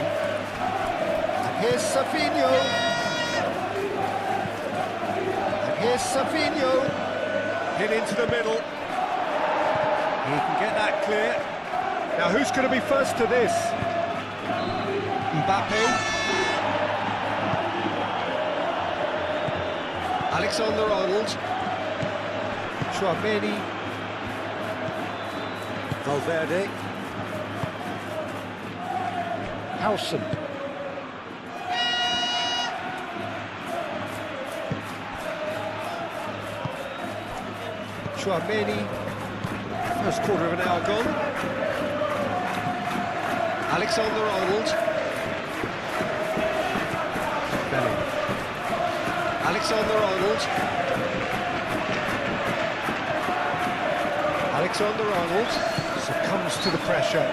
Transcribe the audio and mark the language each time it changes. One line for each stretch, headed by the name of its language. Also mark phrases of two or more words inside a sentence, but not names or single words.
English: And here's Savinho. And here's Savinho. Hit into the middle. He can get that clear. Now, who's going to be first to this? Mbappe. Alexander-Arnold. Tchouaméni. Valverde. Howson. Tchouaméni. First quarter of an hour gone. Alexander-Arnold. Belling. Alexander-Arnold. Alexander-Arnold succumbs to the pressure.